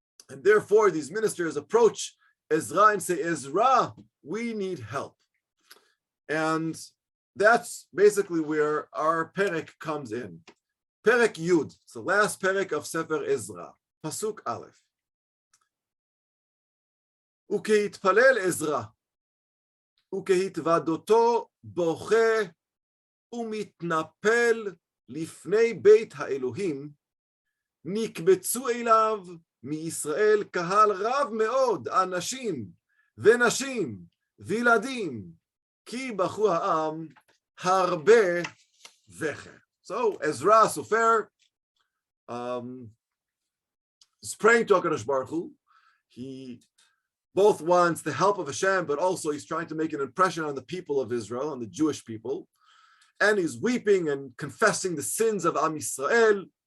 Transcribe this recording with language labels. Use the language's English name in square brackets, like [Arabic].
[English] And therefore, these ministers approach Ezra and say, Ezra, we need help. And that's basically where our perek comes in. Perek Yud, it's the last perek of Sefer Ezra, Pasuk Aleph. [Hebrew] וכהתפלל עזרא, וכהתוודותו בוכה ומתנפל לפני בית האלוהים, נקבצו אליו מישראל קהל רב מאוד, אנשים ונשים וילדים, כי בכו העם הרבה זכר. [English] So Ezra Sofer is praying to HaKadosh Baruch Hu. He both wants the help of Hashem, but also he's trying to make an impression on the people of Israel, on the Jewish people. And he's weeping and confessing the sins of Am Yisrael.